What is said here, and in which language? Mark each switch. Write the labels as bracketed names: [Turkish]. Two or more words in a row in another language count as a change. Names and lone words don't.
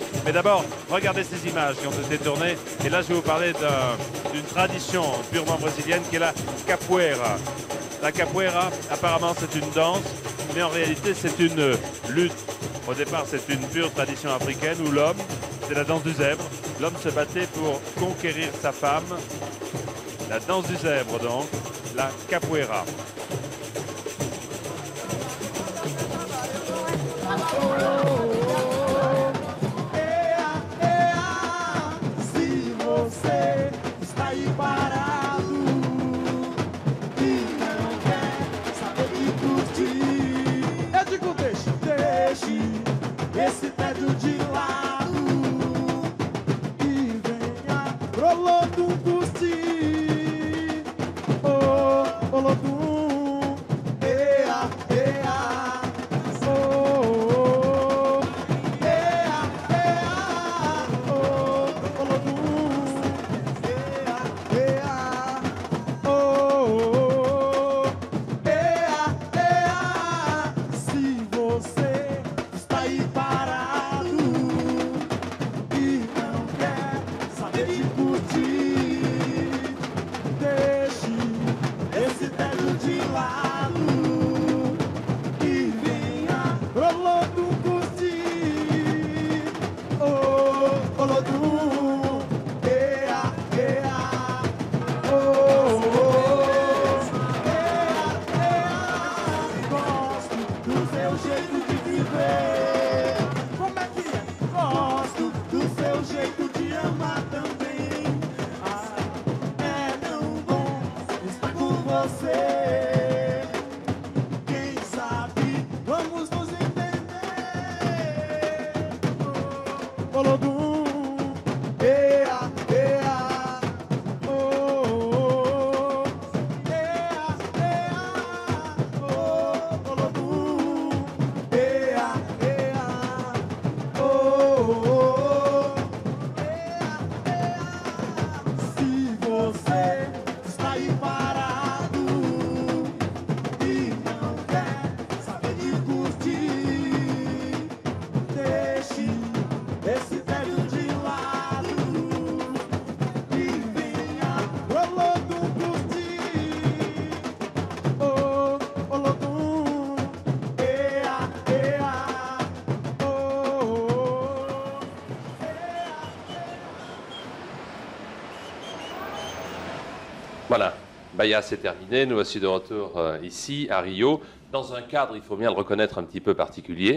[French] Mais d'abord, regardez ces images qui ont été tournées. Et là, je vais vous parler d'une tradition purement brésilienne qui est la capoeira. La capoeira, apparemment, c'est une danse, mais en réalité, c'est une lutte. Au départ, c'est une pure tradition africaine où l'homme, c'est la danse du zèbre. L'homme se battait pour conquérir sa femme. La danse du zèbre, donc, la capoeira. [Portuguese] Se você está aí parado e não quer saber de curtir, eu digo deixe esse tédio de lado e venha pro Olodum curtir. Oh, Olodum, ea, ea, oh, ea, ea, oh, Olodum, ea, ea, oh, ea, ea. Se você está aí parado e não quer saber de curtir, deixe esse tédio de lado e venha pro Olodum curtir. Oh, Olodum, ea, ea, oh, ea, ea. Gosto do seu jeito de viver. Como é que é? Gosto do seu jeito de amar também. Ah, é tão bom estar com você. Quem sabe vamos nos entender. Oh, Olodum, ea, ea, oh, ea, ea, oh, Olodum, ea, ea, oh, ea, ea. Se você está aí parado e não quer saber de curtir, deixe esse tédio de lado e venha pro Olodum curtir. Oh, Olodum, ea, ea, oh, [French] Voilà, Bahia, c'est terminé. Nous voici de retour ici, à Rio, dans un cadre, il faut bien le reconnaître, un petit peu particulier.